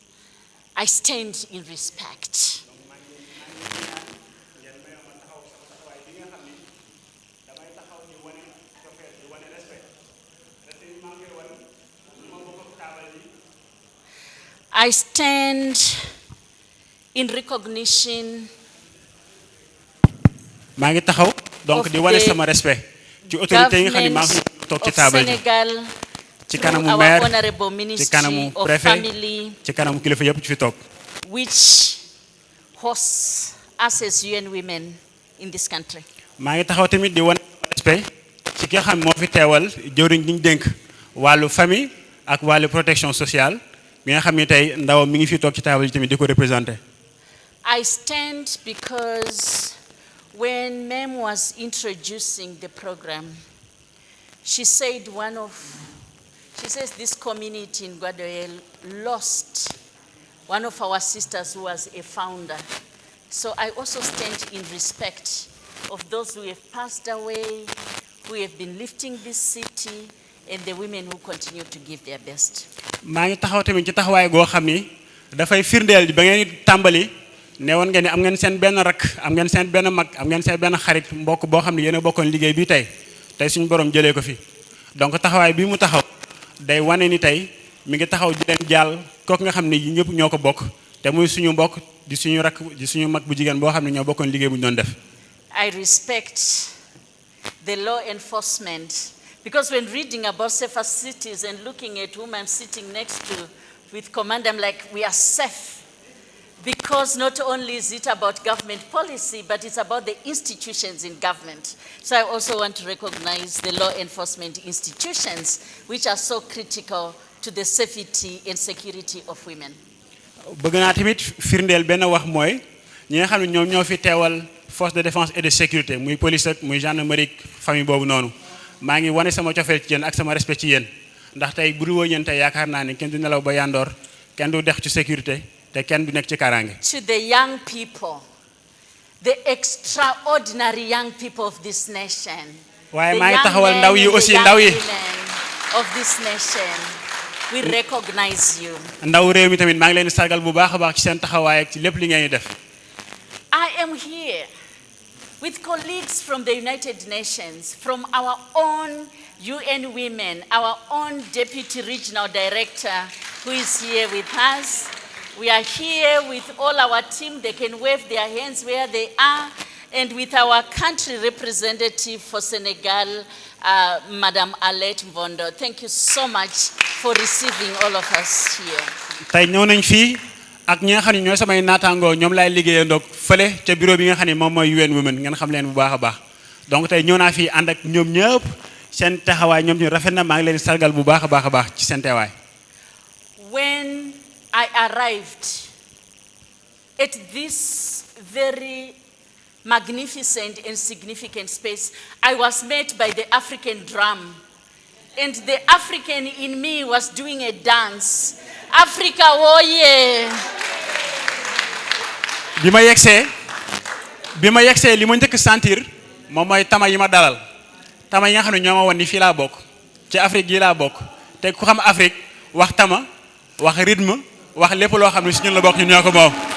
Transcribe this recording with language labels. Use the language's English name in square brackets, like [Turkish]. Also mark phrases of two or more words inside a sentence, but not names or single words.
[English] I stand in respect. I stand in recognition [Wolof] maa ngi taxaw donc di wane sama respect ci autorité yi nga xam ne maa ngi toog ci table ji ci kanamu maire ci kanamu préfet ci kanamu kilifa yëpp ci fi toog [English] which hosts us as UN women in this country. [Wolof] maa ngi taxaw tamit di wane sama respect ci ki nga xam moo fi teewal jëwriñ gi ñu dénk wàllu famille ak wàllu [French] protection sociale [Wolof] mi nga xam ne tey ndaw mi ngi fi toog ci table ji tamit di ko représenté. [English] I stand because when Mem was introducing the program, she says this community in Guadoel lost one of our sisters who was a founder. So I also stand in respect of those who have passed away, who have been lifting this city, and the women who continue to give their best. [Wolof] maa ngi taxaw tamit ci taxawaay goo xam ni dafay firndeel ba ngeen tàmbali ne woon ngeen ni am ngeen seen benn rakk am ngeen seen benn mag am ngeen seen benn xarit mbokk boo xam ne yéen a bokkoon liggéey bi tey suñu borom jëlee ko fi donc taxawaay bi mu taxaw day wane ni tey mi ngi taxaw di leen jàll kooku nga xam ne ñëpp ñoo ko bokk te muy suñu mbokk di suñu rakk di suñu mag bu jigéen boo xam ne ñoo bokkoon liggéey bu ñu doon def. [English] I respect the law enforcement. Because when reading about safer cities and looking at whom I'm sitting next to with command, I'm like, we are safe. Because not only is it about government policy, but it's about the institutions in government. So I also want to recognize the law enforcement institutions, which are so critical to the safety and security of women. [Wolof] bëgg naa tamit firndeel benn wax mooy ñi nga xam ne ñoom ñoo fi teewal [French] force de défense et de sécurité [Wolof] muy police ak muy gendarmerie famille boobu noonu. maa ngi wane sama cofeel ci yéen ak sama respect ci yéen ndax tey bu dul woon yéen tey yaakaar naa ne kenn du nelaw ba yandoor kenn du dex ci sécurité te kenn du nekk ci kaaraange. [English] To the young people, the extraordinary young people of this nation. [Wolof] waaye [English] The [Wolof] maa ngi [English] young [Wolof] taxawal [English] men [Wolof] ndaw yi [English] and the [Wolof] aussi [English] young [Wolof] ndaw yi. [English] women of this nation. We recognize you. [Wolof] ndaw réew mi tamit maa ngi leen di sargal bu baax a baax ci seen taxawaay ak ci lépp li ngeen di def. [English] I am here with colleagues from the United Nations, from our own UN Women, our own Deputy Regional Director who is here with us. We are here with all our team. They can wave their hands where they are. And with our country representative for Senegal, Madam Alette Mvondo. Thank you so much for receiving all of us here. [Wolof] tey ñëw nañ fii ak ñi nga xam ne ñooy samay naataangoo ñoom laay liggéeyandoog fële ca bureau bi nga xam ne moom mooy UN Women ngeen xam leen bu baax a baax donc tey ñëw naa fii ànd ak ñoom ñëpp seen taxawaay ñoom ñu rafet na maa ngi leen sargal bu baax a baax ci seen teewaay. [English] When I arrived at this very magnificent and significant space, I was met by the African drum. And the African in me was doing a dance. Africa, oh yeah. [Wolof] bi ma yegsee li ma njëkk sentir moom mooy tama yi ma dalal tama yi nga xam ne ñoo ma wan ni fii laa bokk ci Afrique yi laa bokk te ku xam Afrique wax tama wax rythme wax lépp loo xam ne si ñun la bokk ñun ñoo ko moom.